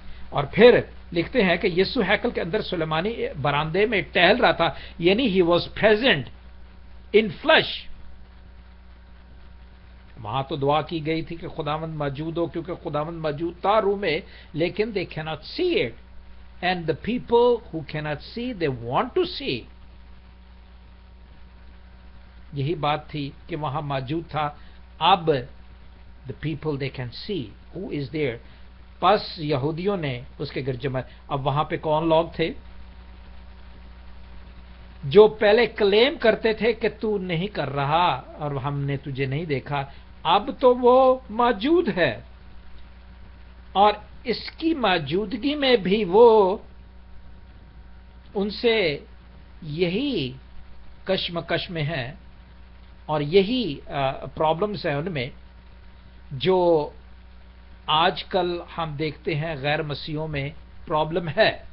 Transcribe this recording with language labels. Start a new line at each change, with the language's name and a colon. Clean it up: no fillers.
Urdu: اور پھر لکھتے ہیں کہ یسوع ہیکل کے اندر سلیمانی برآمدے میں ٹہل رہا تھا، یعنی
English: He was present in flesh.
Urdu: وہاں تو دعا کی گئی تھی کہ خداوند موجود ہو، کیونکہ خداوند موجود تھا روح میں، لیکن
English: they cannot see it. And the people who cannot see, they want to see.
Urdu: یہی بات تھی کہ وہاں موجود تھا.
English: اب the people they can see who is there.
Urdu: پس یہودیوں نے اس کے گرد جمع. اب وہاں پہ کون لوگ تھے؟ جو پہلے کلیم کرتے تھے کہ تو نہیں کر رہا اور ہم نے تجھے نہیں دیکھا. اب تو وہ موجود ہے اور اس کی موجودگی میں بھی وہ ان سے یہی کشمکش میں ہیں اور یہی پرابلمز ہیں ان میں جو آج کل ہم دیکھتے ہیں غیر مسیحوں میں پرابلم ہے.